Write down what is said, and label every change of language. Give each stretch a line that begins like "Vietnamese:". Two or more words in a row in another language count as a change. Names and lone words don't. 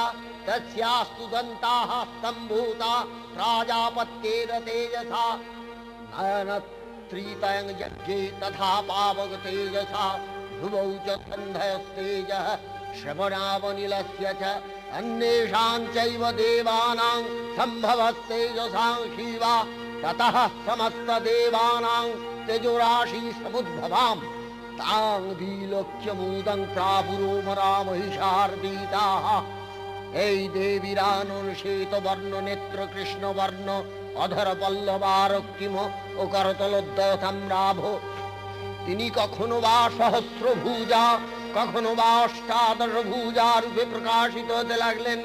Sanskrit: तस्यास्तु दन्ताः स्तम्भूता प्राजापत्येन तेजसा नयनत्रितयं यज्ञे तथा पावक तेजसा ध्रुवौ च सन्धयस्तेजः श्रवणावनिलस्य च अन्येषां चैव देवानां सम्भवस्तेजसां शिवा ततः समस्तदेवानां तेजोराशि समुद्भवाम् तां विलोक्यमूदं प्रापुरोमरा महिषार्दिताः।
Bangla: এই দেবীরানুর শ্বেত বর্ণ নেত্র কৃষ্ণ বর্ণ অধর পল্লবারক্তিম ও করতলোদ্দয় তাম্রাভ। তিনি কখনো বা সহস্র ভুজা, কখনো বা অষ্টাদশ ভুজা রূপে প্রকাশিত হতে লাগলেন।